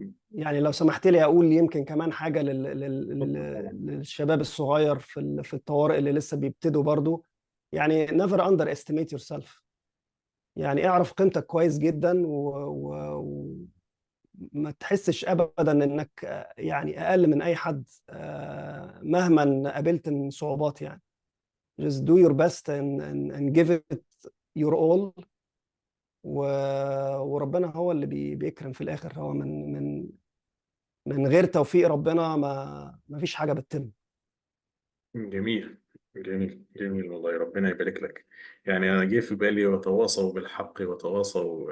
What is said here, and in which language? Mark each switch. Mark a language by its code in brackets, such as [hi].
[ar] يعني لو سمحت لي أقول يمكن كمان حاجة للشباب الصغير في الطوارئ اللي لسه بيبتدوا برضو. [en] يعني never underestimate yourself. [ar] يعني اعرف قيمتك كويس جدا، وما تحسش أبدا إنك يعني أقل من أي حد مهما قابلت من صعوبات يعني. [en] just do your best and give it your all. [ar] و... وربنا هو اللي بيكرم في الآخر. هو من غير توفيق ربنا ما فيش حاجة بتتم. جميل، جميل، جميل والله، ربنا يبارك لك. يعني أنا جه في بالي وتواصوا بالحق وتواصوا